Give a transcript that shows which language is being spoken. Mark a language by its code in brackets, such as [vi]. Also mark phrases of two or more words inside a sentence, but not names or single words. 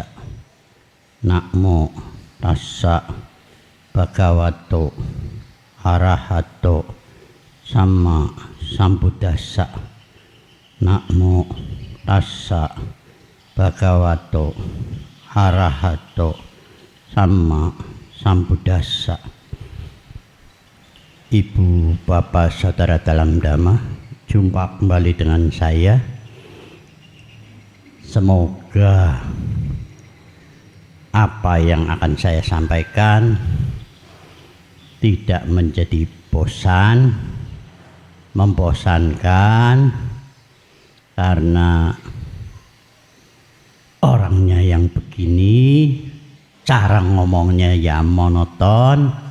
[pi] Namo tassa bhagavato arahato sama sambuddhassa. Namo tassa bhagavato arahato sama sambuddhassa. [id] Ibu, Bapak, Saudara dalam Dhamma, jumpa kembali dengan saya. Semoga apa yang akan saya sampaikan tidak menjadi bosan, membosankan, karena orangnya yang begini, cara ngomongnya ya monoton.